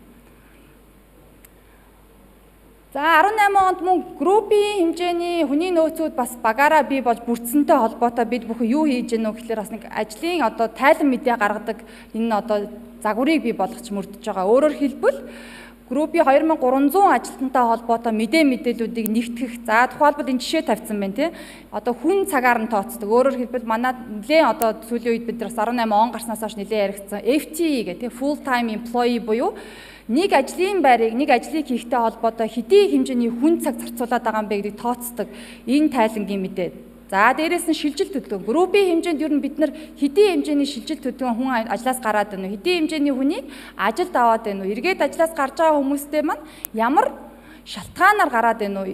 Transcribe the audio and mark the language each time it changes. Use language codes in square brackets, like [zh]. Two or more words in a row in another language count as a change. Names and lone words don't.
[mn] За 18 онд мөн группийн хэмжээний хүний нөөцүүд бас багаараа бий болж бүрдсэнтэй холбоотой бид бүхэн юу хийж гэнэ вэ гэхээр бас нэг ажлын одоо тайлан мэдээ гаргадаг энэ одоо загварыг бий болгож мөрдөж байгаа. Өөрөөр хэлбэл группийн 2300 ажилтнтай холбоотой мэдээллүүдийг нэгтгэх. За тухайлбал энэ жишээ тавьсан байна тий. Одоо хүн цагаар нь тооцдог. Өөрөөр хэлбэл манай нэлээд одоо сүүлийн үед бид нар 18 он гарснаас хойш нэлээд яригдсан FTE гэх тий [en] full time employee [mn] буюу нэг ажлын байрыг нэг ажлыг хийхтэй холбоотой хэдийн хэмжээний хүн цаг зарцуулаад байгаа юм бэ гэдгийг тооцдог. Энэ тайлангийн мэдээ. За дээрээс нь шилжилт төлөвлөгөө. Группийн хэмжээнд ер нь бид нар хэдийн хэмжээний шилжилт төлөвлөгөө хүн ажлаас гараад байна уу? Хэдийн хэмжээний хүнийг ажилд аваад байна уу? Эргээд ажлаас гарч байгаа хүмүүстэй маань ямар шалтгаанаар гараад байна уу?